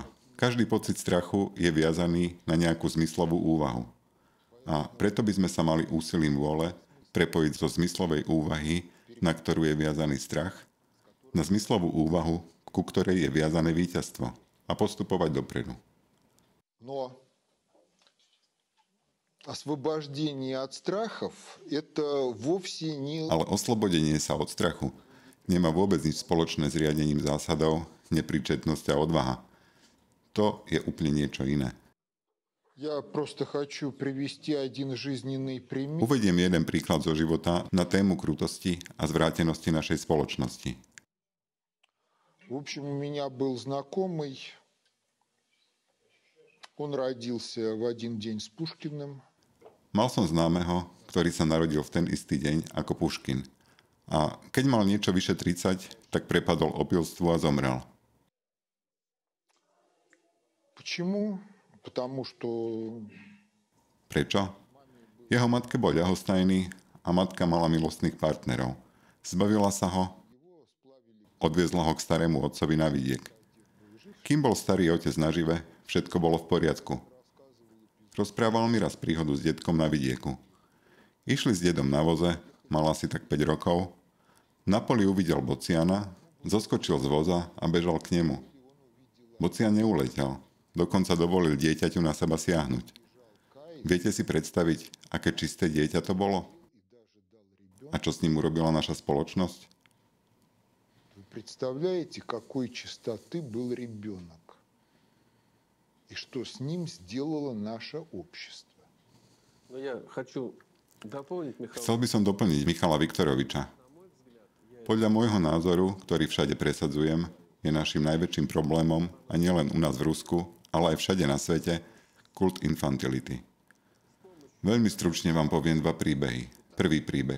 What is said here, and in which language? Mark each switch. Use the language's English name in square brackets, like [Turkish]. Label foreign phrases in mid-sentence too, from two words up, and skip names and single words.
[Slovak] Každý pocit strachu je viazaný na nejakú zmyslovú úvahu. A preto by sme sa mali úsilím vôle prepojiť zo zmyslovej úvahy, na ktorú je viazaný strach, na zmyslovú úvahu, ku ktorej je viazané víťazstvo, a postupovať dopredu. [Russian] Но освобождение от страхов это вовсе не... [Slovak] Ale oslobodenie sa od strachu nemá vôbec nič spoločné s riadením zásadov, nepríčetnosť a odvaha. To je úplne niečo iné. [Russian] Я просто хочу привести один жизненный пример. [Slovak] Uvediem jeden príklad zo života na tému krutosti a zvrátenosti našej spoločnosti. [Russian] В общем, у меня был знакомый, он родился в один день с Пушкиным. [Slovak] Mal som známeho, ktorý sa narodil v ten istý deň ako Puškin. A keď mal niečo vyše 30, tak prepadol opilstvu a zomrel. [Russian] Почему? Потому что... [Slovak] Prečo? Jeho matke bol ľahostajný a matka mala milostných partnerov. Zbavila sa ho, odviezla ho k starému otcovi na vidiek. Kým bol starý otec nažive, všetko bolo v poriadku. Rozprával mi raz príhodu s detkom na vidieku. Išli s dedom na voze, mal asi tak 5 rokov, Na poli uvidel bociana, zoskočil z voza a bežal k nemu. Bocian neuletel, dokonca dovolil dieťaťu na seba siahnuť. Viete si predstaviť, aké čisté dieťa to bolo? A čo s ním urobila naša spoločnosť? [Russian] Вы представляете, какой чистоты был ребенок? И что с ним сделало наше общество? Но я хочу дополнить, Михаил. [Slovak] Chcel by som doplniť Michala Viktoroviča. Podľa môjho názoru, ktorý všade presadzujem, je našim najväčším problémom, a nielen u nás v Rusku, ale aj všade na svete, kult infantility. Veľmi stručne vám poviem 2 príbehy. Prvý príbeh.